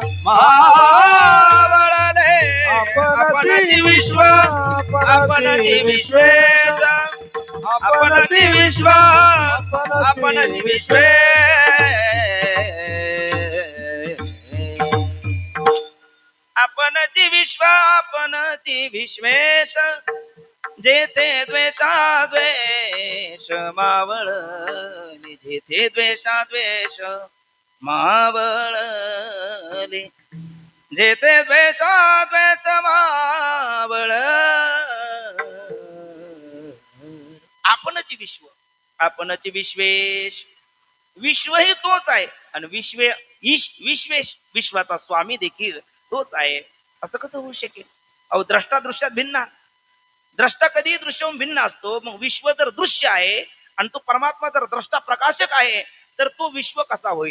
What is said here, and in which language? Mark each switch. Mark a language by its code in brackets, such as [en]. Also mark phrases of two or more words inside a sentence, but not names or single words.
[mr] मावळले आपणाची विश्व आपणाचे विश्वेश आपणाचे विश्व आपणाचे विश्वेश आपणाचे विश्व आपणाचे विश्वेश. जेथे द्वेषा द्वेष मावळले जेथे द्वेषा द्वेष मावळले जेथे द्वेषा द्वेष मावळले. आपणची विश्व आपणची विश्वेश. विश्व हे तोच आहे आणि विश्वेश विश्वाचा स्वामी देखील तोच आहे. असं कसं होऊ शकेल? अहो द्रष्टा दृश्यात भिन्न. द्रष्टा कधी दृश्यहून भिन्न असतो. मग विश्व जर दृश्य आहे आणि तो परमात्मा जर द्रष्टा प्रकाशक आहे तर तो विश्व कसा होईल?